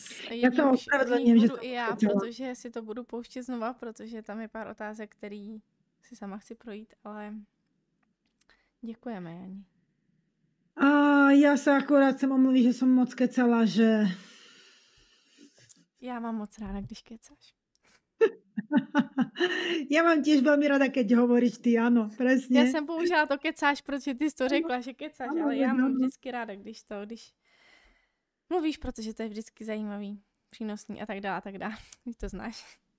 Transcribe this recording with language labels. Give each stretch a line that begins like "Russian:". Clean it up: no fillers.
Czech: Já to ospravedlňujem, že to i já, protože si to budu pouštět znova, protože tam je pár otázek, který si sama chci projít, ale děkujeme, Jani.
Slovak: A ja sa akorát chcem omluviť, že som moc kecala, že...
Czech: Já mám moc ráda, když kecáš.
Slovak: Ja mám tiež veľmi rada, keď hovoríš ty, áno, presne.
Czech: Já jsem použila to kecáš, protože ty jsi to řekla, že kecáš, ale já mám vždycky ráda, když mluvíš, protože to je vždycky zajímavý, přínosný a tak dále, Ty to znáš.